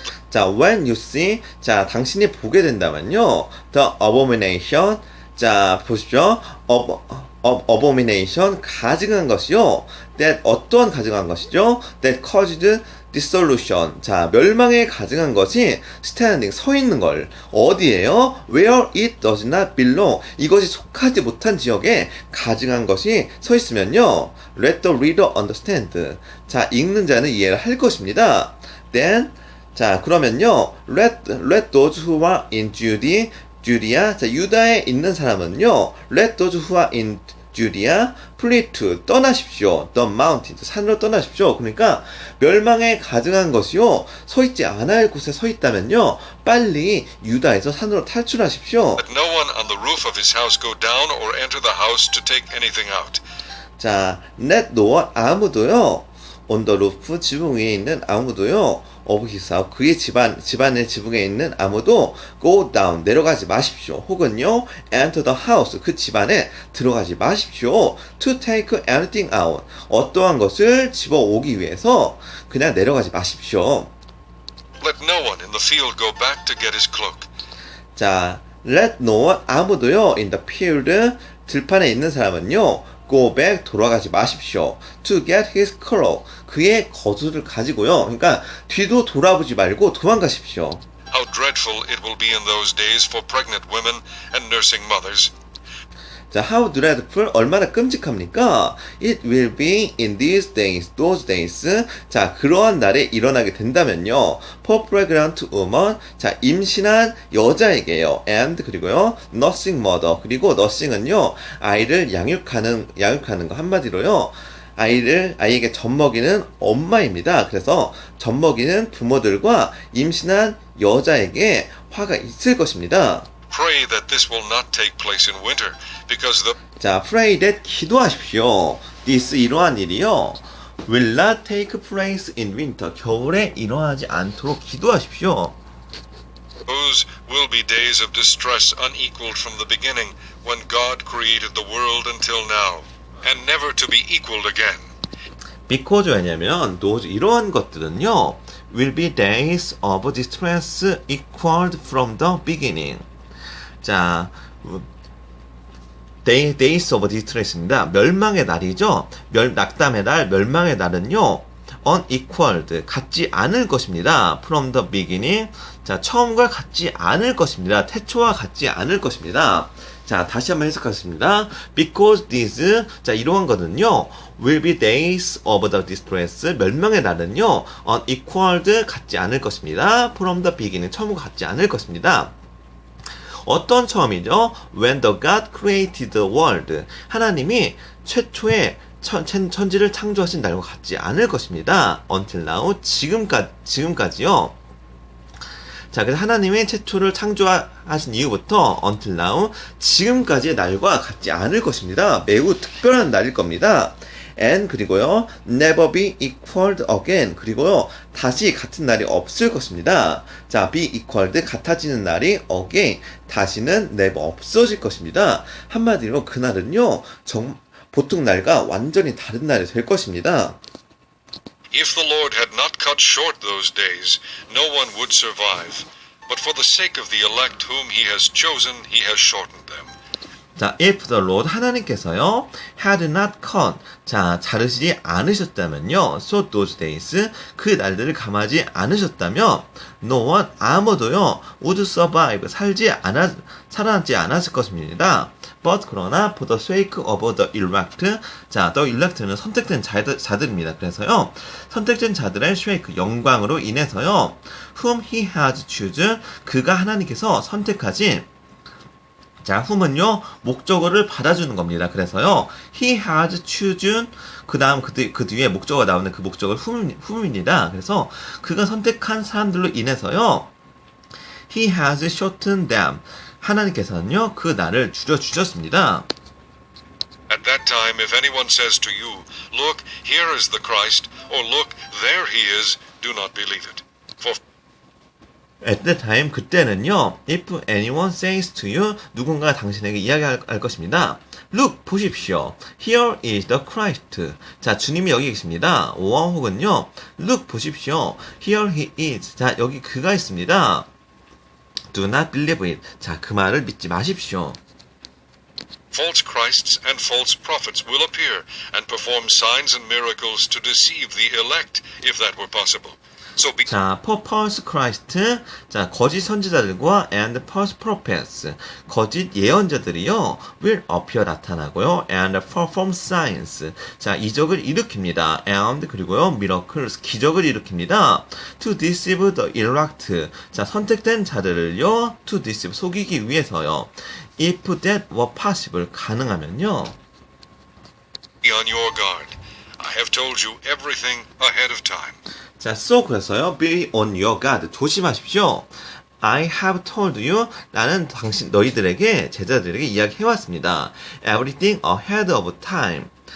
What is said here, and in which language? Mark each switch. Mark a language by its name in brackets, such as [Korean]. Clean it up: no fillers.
[Korean] 자, [English] when you see, [Korean] 자, 당신이 보게 된다면요, [English] the abomination, [Korean] 자, 보십시오. abomination, 가증한 것이요. that, 어떠한 가증한 것이죠? [English] that caused dissolution. [Korean] 자, 멸망에 가증한 것이 standing, 서 있는 걸. 어디에요? [English] where it does not belong. [Korean] 이것이 속하지 못한 지역에 가증한 것이 서 있으면요. [English] let the reader understand. [Korean] 자, 읽는 자는 이해를 할 것입니다. then, 자, 그러면요. [English] let those who are in Judea, 자, [Korean] 유다에 있는 사람은요. [English] let those who are in Judea flee to, [Korean] 떠나십시오. [English] the mountains, [Korean] 산으로 떠나십시오. 그러니까 멸망에 가증한 것이요. 서 있지 않아야 할 곳에 서 있다면요. 빨리 유다에서 산으로 탈출하십시오. [English] Let no one on the roof of his house go down or enter the house to take anything out. [Korean] 자, [English] let no one, [Korean] 아무도요. [English] on the roof, [Korean] 지붕 위에 있는 아무도요. [English] of his house [Korean] 그의 집안의 지붕에 있는 아무도 [English] go down [Korean] 내려가지 마십시오. 혹은요 [English] enter the house [Korean] 그 집안에 들어가지 마십시오. [English] to take anything out [Korean] 어떠한 것을 집어오기 위해서 그냥 내려가지 마십시오. [English] Let no one in the field go back to get his cloak. 자, let no one 아무도요 in the field [Korean] 들판에 있는 사람은요 [English] go back [Korean] 돌아가지 마십시오. [English] to get his cloak [Korean] 그의 거수를 가지고요. 그러니까 뒤도 돌아보지 말고 도망가십시오. [English] How dreadful it will be in those days for pregnant women and nursing mothers. [Korean] 자, [English] how dreadful [Korean] 얼마나 끔찍합니까? [English] It will be in these days, those days. [Korean] 자, 그러한 날에 일어나게 된다면요. [English] For pregnant woman. 자, [Korean] 임신한 여자에게요. [English] And 그리고요. nursing mother. [Korean] 그리고 nursing은요. 아이를 양육하는 거 한마디로요. 아이에게 젖먹이는 엄마입니다. 그래서 젖먹이는 부모들과 임신한 여자에게 화가 있을 것입니다. [English] Pray that this will not take place in winter, because the [Korean] 자, [English] pray that [Korean] 기도하십시오. This 이러한 일이요. [English] will not take place in winter. [Korean] 겨울에 일어나지 않도록 기도하십시오. [English] those will be days of distress unequaled from the beginning, when God created the world until now, and never to be equaled again. [Korean] Because 왜냐면 those 이러한 것들은요. [English] will be days of distress equaled from the beginning. [Korean] 자, [English] days of distress [Korean] 입니다. 멸망의 날이죠. 낙담의 날, 멸망의 날은요. unequaled, 같지 않을 것입니다. [English] from the beginning. [Korean] 자, 처음과 같지 않을 것입니다. 태초와 같지 않을 것입니다. 자, 다시 한번 해석하겠습니다. [English] Because these, 자, [Korean] 이러한 거는요, [English] will be days of the distress, [Korean] 멸망의 날은요, [English] unequaled, [Korean] 같지 않을 것입니다. [English] from the beginning, [Korean] 처음과 같지 않을 것입니다. 어떤 처음이죠? [English] When the God created the world. [Korean] 하나님이 최초의 천지를 창조하신 날과 같지 않을 것입니다. [English] Until now. [Korean] 지금까지요. 자, 그래서 하나님의 최초를 창조하신 이후부터 [English] until now. [Korean] 지금까지의 날과 같지 않을 것입니다. 매우 특별한 날일 겁니다. and 그리고요 [English] never be equaled again [Korean] 그리고요 다시 같은 날이 없을 것입니다. 자, [English] be equaled [Korean] 같아지는 날이 again 다시는 never 없어질 것입니다. 한마디로 그날은요 보통 날과 완전히 다른 날이 될 것입니다. [English] If the Lord had not cut short those days, no one would survive. But for the sake of the elect whom he has chosen, he has shortened them. [Korean] 자, [English] if the Lord [Korean] 하나님께서요 [English] had not cut [Korean] 자, 자르시지 않으셨다면요 [English] so those days [Korean] 그 날들을 감하지 않으셨다면 no one 아무도요 [English] would survive [Korean] 살아남지 않았을 것입니다. but 그러나 [English] for the sake of the elect [Korean] 자, the elect는 선택된 자들입니다. 그래서요 선택된 자들의 sake 영광으로 인해서요 [English] whom he has chosen [Korean] 그가 하나님께서 선택하신 자, whom은요, 목적어를 받아주는 겁니다. 그래서요, [English] he has chosen, [Korean] 그 다음 그 뒤에 목적어가 나오는 그 목적어 whom입니다. 그래서 그가 선택한 사람들로 인해서요, [English] he has shortened them. [Korean] 하나님께서는요, 그 날을 줄여주셨습니다. [English] At that time, if anyone says to you, Look, here is the Christ, or look, there he is, do not believe it. For At that time, 그때는요, if anyone says to you, [Korean] 누군가 당신에게 이야기할 것입니다. [English] Look, [Korean] 보십시오. [English] Here is the Christ. [Korean] 자, 주님이 여기 계십니다. or 혹은요, Look, 보십시오. [English] Here he is. 자, [Korean] 여기 그가 있습니다. [English] Do not believe it. [Korean] 자, 그 말을 믿지 마십시오. [English] false Christs and false prophets will appear and perform signs and miracles to deceive the elect, if that were possible. So be [Korean] 자, false Christ, 자, 거짓 선지자들과 [English] and false prophets, [Korean] 거짓 예언자들이요, [English] will appear [Korean] 나타나고요, [English] and perform signs, [Korean] 자, 이적을 일으킵니다, and 그리고요, miracles, 기적을 일으킵니다, [English] to deceive the elect, [Korean] 자, 선택된 자들을요, to deceive, 속이기 위해서요, [English] if that were possible, [Korean] 가능하면요, [English] on your guard. I have told you everything ahead of time. [Korean] 자, so 그래서요, [English] be on your guard, [Korean] 조심하십시오. [English] I have told you, [Korean] 나는 너희들에게, 제자들에게 이야기해왔습니다. [English] Everything ahead of time.